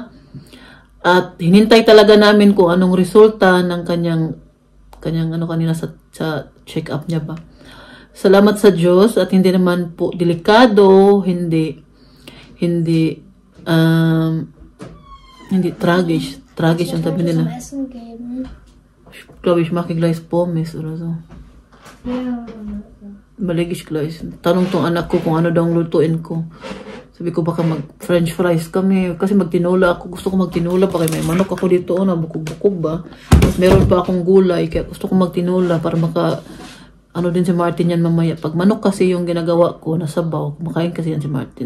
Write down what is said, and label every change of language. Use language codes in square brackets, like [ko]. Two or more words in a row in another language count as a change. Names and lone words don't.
[tl] At hinintay talaga namin kung anong resulta ng kanyang kanina sa check-up niya ba. Salamat sa Diyos at hindi naman po delikado, hindi tragisch. Tragisch ang sabi nila. [de] Glaube ich, mache gleich Pommes oder so. Baligis gleich. [tl] Tanong tong anak ko kung ano daw ang lutuin ko. Sabi ko baka mag- [en] french fries [tl] kami. Kasi magtinula ako. Gusto ko magtinula. Baka may manok ako dito. Bukog-bukog ba? Tapos meron pa akong gulay. Kaya gusto ko magtinula para din si Martin yan mamaya. Pag manok kasi yung ginagawa ko, nasabaw. Kumakain kasi yan si Martin.